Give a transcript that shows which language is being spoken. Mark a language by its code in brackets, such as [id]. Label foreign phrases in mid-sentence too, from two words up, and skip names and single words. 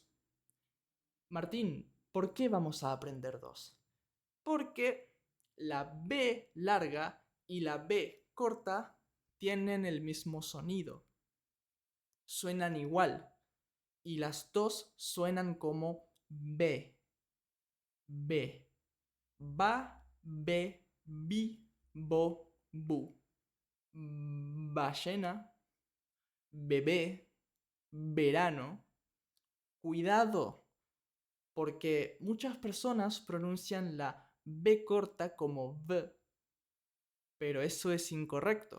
[es] Martín, ¿por qué vamos a aprender dos? Porque la B larga y la B corta tienen el mismo sonido. Suenan igual y las dos suenan como B. B. Ba, be, bi, bo, bu. Ballena, bebé, verano. Cuidado, porque muchas personas pronuncian la B corta como V, pero eso es incorrecto.